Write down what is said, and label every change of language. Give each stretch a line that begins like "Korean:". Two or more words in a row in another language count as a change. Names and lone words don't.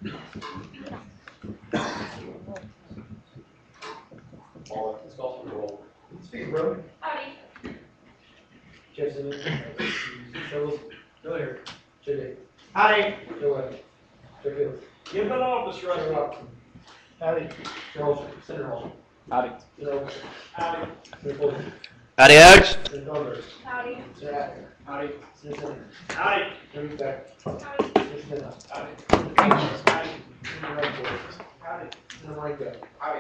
English: Let's call for the roll. Speaking of road, Howdy. Jeff Simmons, Joe Wilson, Go here. Joe Day, Howdy. Joe Webb, Joe Fields, Give an office, Joe Rusty. Robinson, Howdy. Joe Olson, Senator Olson, Howdy. Senator Olson, Howdy. Senator Fulton, Howdy, Alex. Senator Thornburg, Howdy. Senator Acker, Howdy. Senator Simmons, Howdy. Senator Beck, Howdy. Senator Smith, Howdy. Senator Rankin, Howdy. Senator Ranko, Howdy.